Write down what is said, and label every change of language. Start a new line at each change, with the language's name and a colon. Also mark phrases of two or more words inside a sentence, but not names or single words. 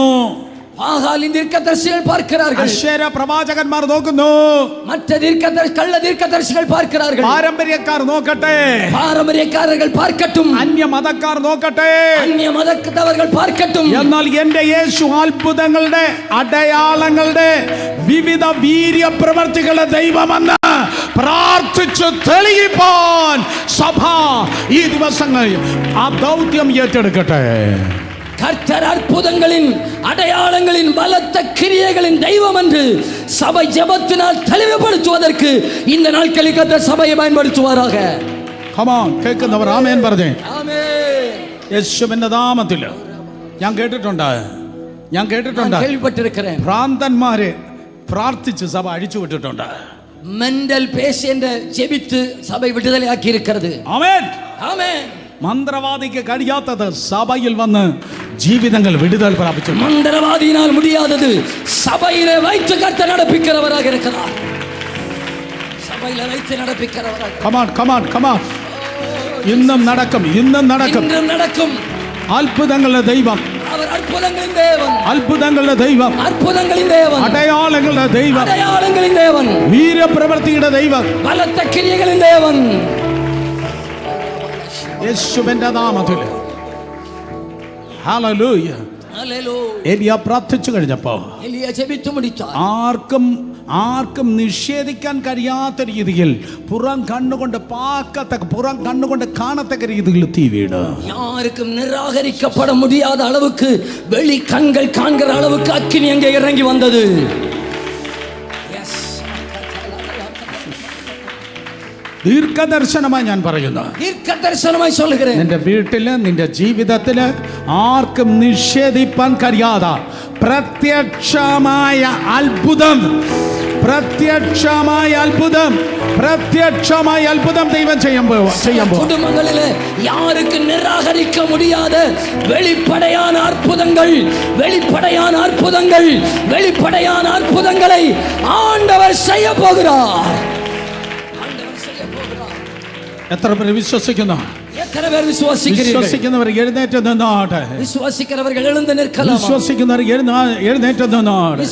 Tamil: பாகாலின் தீர்க்கதரிசிகள் பார்க்கிறார்கள்,
Malayalam: അശ്ശേര പ്രവാചകന്മാർ നോക്കുന്നു,
Tamil: மற்ற கள்ள தீர்க்கதரிசிகள் பார்க்கிறார்கள்,
Malayalam: പാരമ്പര്യക്കാർ നോക്കട്ടെ,
Tamil: பாரம்பரியக்காரர்கள் பார்க்கட்டும்,
Malayalam: അന്യ മതക്കാർ നോക്കട്ടെ,
Tamil: அந்நிய மதத்தவர்கள் பார்க்கட்டும்.
Malayalam: എന്നാൽ എന്റെ യേശു അത്ഭുതങ്ങളുടെ, അടയാളങ്ങളുടെ, വിവിധ വീര്യ പ്രവർത്തികളുടെ ദൈവമെന്ന് പ്രാർത്ഥിച്ച് തെളിയിപ്പാൻ സഭ ഈ ദിവസങ്ങളിൽ ആ ദൗത്യം ഏറ്റെടുക്കട്ടെ.
Tamil: கர்த்தர் அற்புதங்களின், அடையாளங்களின், பலத்த கிரியைகளின் தெய்வம் என்று சபை ஜெபத்தினால் தெளிவுபடுத்துவதற்கு இந்த நாட்களில் கர்த்தர் சபையை பயன்படுத்துவாராக.
Malayalam: കമാൻ, കേൾക്കുന്നവർ ആമേൻ പറഞ്ഞേ.
Tamil: ஆமென்.
Malayalam: യേശുവിന്റെ നാമത്തിൽ ഞാൻ കേട്ടിട്ടുണ്ട്,
Tamil: கேள்விப்பட்டிருக்கிறேன்.
Malayalam: ഭ്രാന്തന്മാരെ പ്രാർത്ഥിച്ച് സഭ അഴിച്ചു വിട്ടിട്ടുണ്ട്.
English: mental patient
Tamil: ஜெபித்து சபை விடுதலை ஆக்கி இருக்கிறது.
Malayalam: ആമേൻ.
Tamil: ஆமென்.
Malayalam: മന്ത്രവാദിക്ക് കഴിയാത്തത് സഭയിൽ വന്ന് ജീവിതങ്ങൾ വിടുതൽ പ്രാപിച്ചു.
Tamil: மந்திரவாதியினால் முடியாதது சபையிலே வைத்து கர்த்தர் நடப்பிக்கிறவராக இருக்கிறார். சபையிலே வைத்து நடப்பிக்கிறவராக.
English: Come on.
Malayalam: ഇന്നും നടക്കും.
Tamil: இன்றும் நடக்கும்.
Malayalam: അത്ഭുതങ്ങളുടെ ദൈവം,
Tamil: அவர் அற்புதங்களின் தேவன்.
Malayalam: അത്ഭുതങ്ങളുടെ ദൈവം,
Tamil: அற்புதங்களின் தேவன்.
Malayalam: അടയാളങ്ങളുടെ ദൈവം,
Tamil: அடையாளங்களின் தேவன்.
Malayalam: വീരപ്രവൃത്തിയുടെ ദൈവം,
Tamil: பலத்த கிரியைகளின் தேவன்.
Malayalam: യേശുവിന്റെ നാമത്തിൽ. ഹല്ലേലൂയ.
Tamil: ஹல்லேலூயா.
Malayalam: ഏലിയ പ്രാർത്ഥിച്ചു കഴിഞ്ഞപ്പോ
Tamil: எலியா ஜெபித்து முடித்தார்.
Malayalam: ആർക്കും നിഷേധിക്കാൻ കഴിയാത്ത രീതിയിൽ പുറം കണ്ണുകൊണ്ട് കാണത്തക്ക രീതിയിൽ തീ വീട്.
Tamil: யாருக்கும் நிராகரிக்கப்பட முடியாத அளவுக்கு வெளி கண்கள் காண்கிற அளவுக்கு அக்கினி அங்கே இறங்கி வந்தது.
Malayalam: ദീർഘദർശനമായി ഞാൻ പറയുന്നു.
Tamil: தீர்க்க தரிசனமாய் சொல்லுகிறேன்.
Malayalam: നിന്റെ വീട്ടില്, നിന്റെ ജീവിതത്തില് ആർക്കും നിഷേധിപ്പാൻ കഴിയാത പ്രത്യക്ഷമായ അത്ഭുതം ദൈവം ചെയ്യാൻ പോകും.
Tamil: குடும்பங்களிலே யாருக்கு நிராகரிக்க முடியாத வெளிப்படையான அற்புதங்களை ஆண்டவர் செய்ய போகிறார்.
Malayalam: എത്ര പേര് വിശ്വസിക്കുന്നു?
Tamil: எத்தனை பேர் விசுவாசிக்கிறீர்கள்?
Malayalam: വിശ്വസിക്കുന്നവർ എഴുന്നേറ്റ് നിന്നോട്ടെ.
Tamil: விசுவாசிக்கிறவர்கள் எழுந்து நிற்கலாம்.
Malayalam: വിശ്വസിക്കുന്നവർ എഴുന്നേറ്റ് നിന്നോട്ടെ.